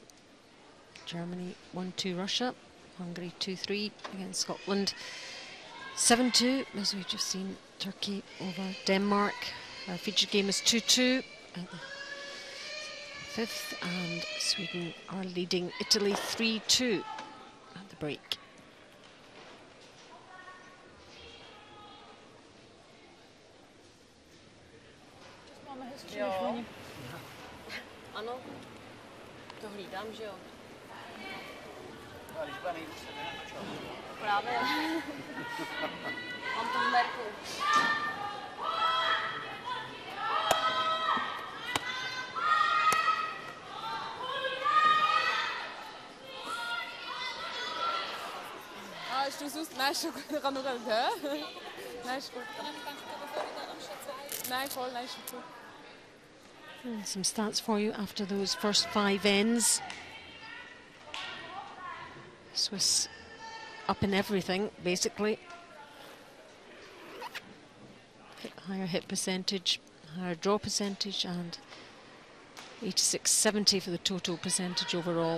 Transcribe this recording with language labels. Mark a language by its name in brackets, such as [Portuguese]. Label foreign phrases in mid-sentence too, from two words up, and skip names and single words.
[English] Germany 1-2 Russia, Hungary 2-3 against Scotland, 7-2 as we've just seen Turkey over Denmark. Our featured game is 2-2 at the fifth, and Sweden are leading Italy 3-2 at the break. [Czech] Jo. Ano, to hlídám, že jo. Právě. Mám to v merku. [German] Als du suchst, nein, schon gut, kann nur gehen, hä? Nein, ist gut. Nein, voll, nein, ist gut. [English] And some stats for you after those first 5 ends. Swiss up in everything, basically. Higher hit percentage, higher draw percentage, and 86-70 for the total percentage overall.